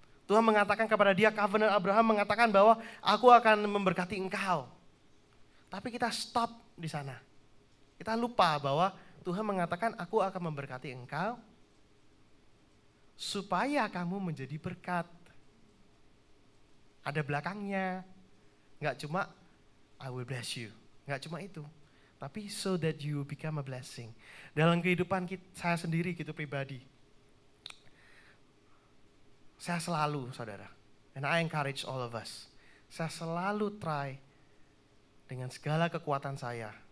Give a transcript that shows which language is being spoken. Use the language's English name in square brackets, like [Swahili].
[Indonesian] Tuhan mengatakan kepada dia, covenant Abraham mengatakan bahwa aku akan memberkati engkau. Tapi kita stop di sana. Kita lupa bahwa Tuhan mengatakan aku akan memberkati engkau supaya kamu menjadi berkat. Ada belakangnya. Enggak cuma [English] I will bless you. [Indonesian] Enggak cuma itu. Tapi [English] so that you become a blessing. [Indonesian] Dalam kehidupan saya sendiri gitu pribadi. Saya selalu, saudara, [English] and I encourage all of us. [Indonesian] Saya selalu try dengan segala kekuatan saya.